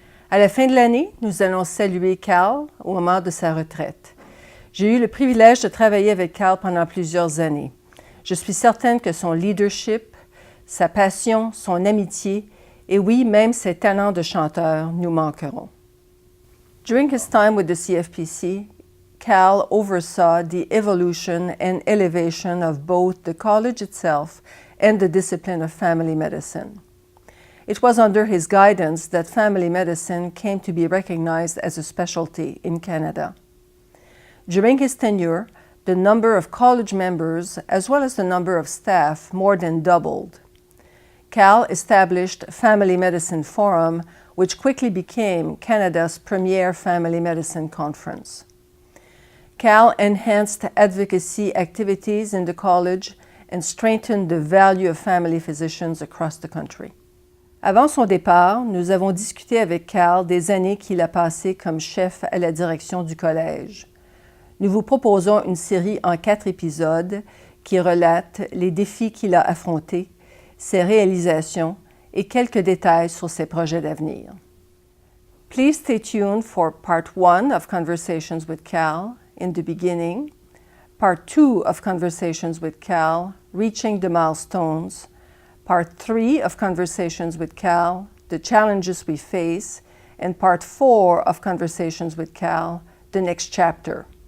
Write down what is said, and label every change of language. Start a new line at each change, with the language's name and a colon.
French: À la fin de l'année, nous allons saluer Cal au moment de sa retraite. J'ai eu le privilège de travailler avec Cal pendant plusieurs années. Je suis certaine que son leadership, sa passion, son amitié et oui, même ses talents de chanteur nous manqueront.
English: During his time with the CFPC, Cal oversaw the evolution and elevation of both the college itself and the discipline of family medicine. It was under his guidance that family medicine came to be recognized as a specialty in Canada. During his tenure, the number of college members as well as the number of staff more than doubled. Cal established Family Medicine Forum, which quickly became Canada's premier family medicine conference. Cal enhanced advocacy activities in the college and strengthened the value of family physicians across the country.
French: Avant son départ, nous avons discuté avec Cal des années qu'il a passées comme chef à la direction du collège. Nous vous proposons une série en 4 épisodes qui relate les défis qu'il a affrontés, ses réalisations et quelques détails sur ses projets d'avenir.
English: Please stay tuned for Part 1 of Conversations with Cal, In the Beginning, Part 2 of Conversations with Cal, Reaching the Milestones, Part 3 of Conversations with Cal, The Challenges We Face, and Part 4 of Conversations with Cal, The Next Chapter.